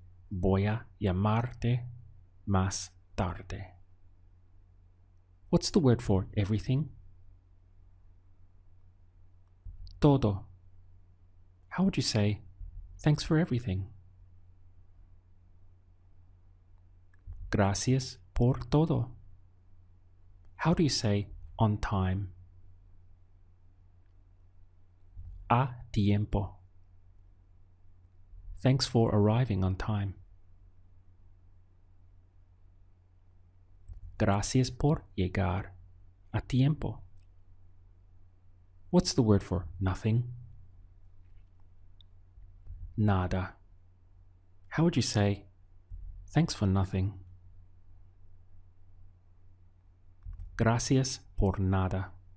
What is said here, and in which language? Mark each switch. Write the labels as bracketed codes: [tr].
[es] Voy a llamarte más tarde. [en] What's the word for everything? Todo. How would you say, thanks for everything? [es] Gracias por todo. [en] How do you say on time? [es] A tiempo. [en] Thanks for arriving on time. [es] Gracias por llegar a tiempo. [en] What's the word for nothing? Nada. How would you say, thanks for nothing? [es] Gracias por nada.